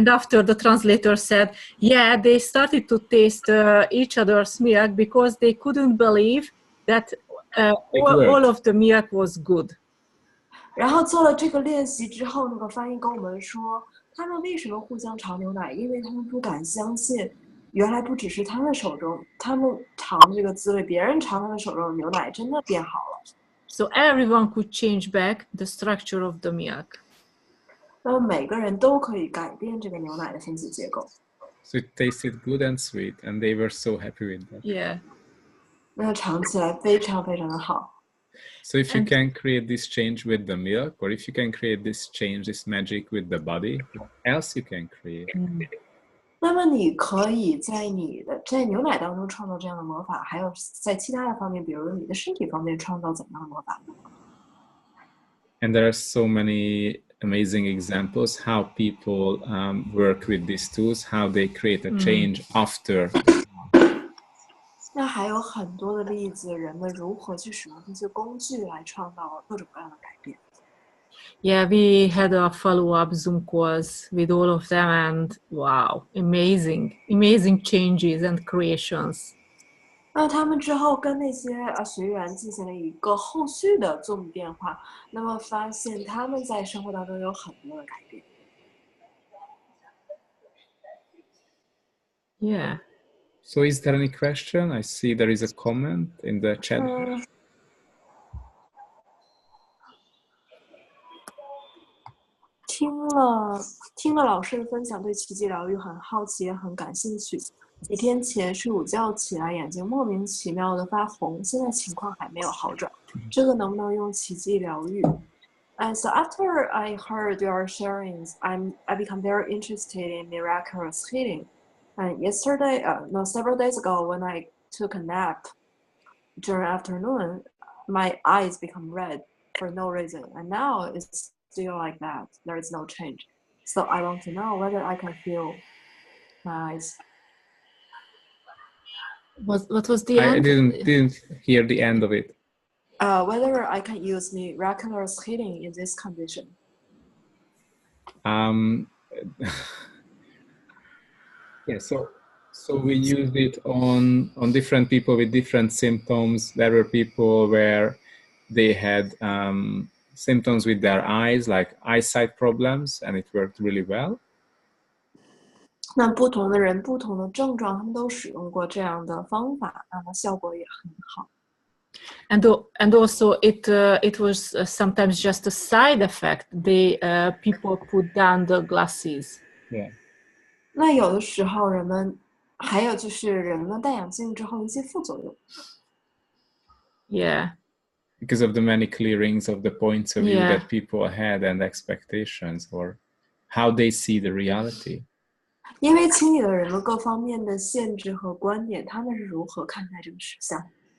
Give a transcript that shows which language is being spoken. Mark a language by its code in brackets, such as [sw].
[en] And after the translator said, yeah, they started to taste each other's milk because they couldn't believe that all of the milk was good. [zh] 然后做了这个练习之后，那个翻译跟我们说，他们为什么互相尝牛奶？因为他们不敢相信，原来不只是他们手中，他们尝这个滋味，别人尝他们手中的牛奶真的变好了。 [en] So everyone could change back the structure of the milk. [zh] 那么每个人都可以改变这个牛奶的分子结构。 [en] So it tasted good and sweet, and they were so happy with that. Yeah. [zh] 那尝起来非常非常的好。 [en] So if you can create this change with the milk, or if you can create this change, this magic with the body, what else you can create? [zh] 那么你可以在牛奶当中创造这样的魔法，还有在其他的方面，比如你的身体方面创造怎样的魔法？ [en] And there are so many amazing examples how people work with these tools, how they create a change after. [zh] 那还有很多的例子，人们如何去使用这些工具来创造各种各样的改变。 [en] Yeah, we had a follow-up Zoom calls with all of them, and wow, amazing changes and creations. [zh] 那他们之后跟那些学员进行了一个后续的Zoom电话，那么发现他们在生活当中有很多的改变。 [en] Yeah. So is there any question? I see there is a comment in the chat. [zh] 听了老师的分享，对奇迹疗愈很好奇，也很感兴趣。几天前睡午觉起来，眼睛莫名其妙的发红，现在情况还没有好转，这个能不能用奇迹疗愈？ [en] And so after I heard your sharings, I become very interested in miraculous healing. And several days ago, when I took a nap during afternoon, my eyes become red for no reason, and now it's still like that. There is no change. So I want to know whether I can feel my eyes. What was the I end? didn't hear the end of it. Whether I can use miraculous healing in this condition. Yeah, so we used it on different people with different symptoms. There were people where they had symptoms with their eyes, like eyesight problems, and it worked really well. [zh] 那不同的人不同的症状，他们都使用过这样的方法，那么效果也很好。 [en] And also it was sometimes just a side effect. The people put down the glasses. Yeah. [zh] 那有的时候人们还有就是人们戴眼镜之后一些副作用。 [en] Yeah. Because of the many clearings of the points of view that people had and expectations, or how they see the reality. [zh] 因为清理了人们各方面的限制和观点，他们是如何看待这个实相。